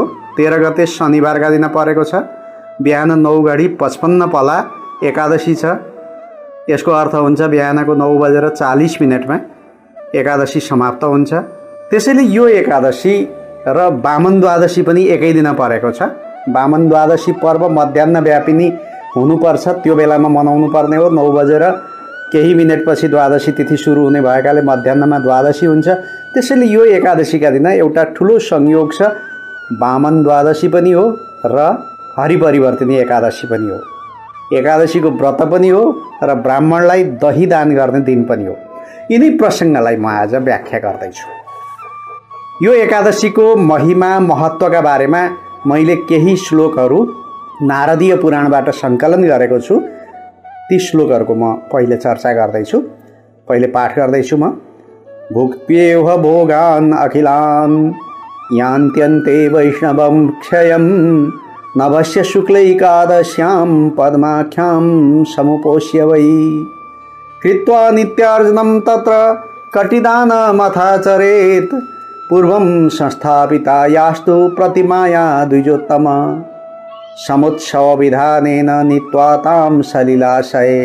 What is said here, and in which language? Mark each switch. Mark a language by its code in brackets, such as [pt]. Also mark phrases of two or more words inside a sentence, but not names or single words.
[ne] 13 गते शनिबारका दिन परेको छ। बिहान 9:55 पला एकादशी छ। यसको अर्थ हुन्छ बिहानको 9:40 एकादशी समाप्त हुन्छ। त्यसैले यो एकादशी र वामन द्वादशी पनि एकै दिन परेको छ। वामन द्वादशी पर्व मध्याह्न व्यापिनी हुनुपर्छ, त्यो बेलामा मनाउनु पर्ने हो। 9:00 द्वादशी तिथि सुरु हुने भएकाले मध्याह्नमा द्वादशी हुन्छ। त्यसैले यो एकादशीका दिन एउटा ठुलो संयोग छ। वामन द्वादशी पनि हो र हरिपरिवर्तिनी एकादशी पनि हो। एकादशीको व्रत पनि हो र ब्राह्मणलाई दही दान गर्ने दिन पनि हो। यिनै प्रसङ्गलाई म आज व्याख्या गर्दैछु। यो एकादशीको महिमा महत्त्वका बारेमा मैले केही श्लोकहरू नारदीय पुराणबाट सङ्कलन गरेको छु। ती श्लोकहरूको म पहिले चर्चा गर्दैछु। पहिले पाठ गर्दैछु म। [sa] भुक्त्येह भोगान् अखिलान् यान्त्यन्ते वैष्णवं क्षयं नभस्य शुक्लैकादश्यां पद्माख्यां समुपोष्य वै कृत्वा नित्यार्जनं तत्र कटिदानमथाचरेत् पूर्वं संस्थापिता यास्तु प्रतिमाया द्विजोत्तम समुत्सवविधानेन नीत्वा तां सलिलाशये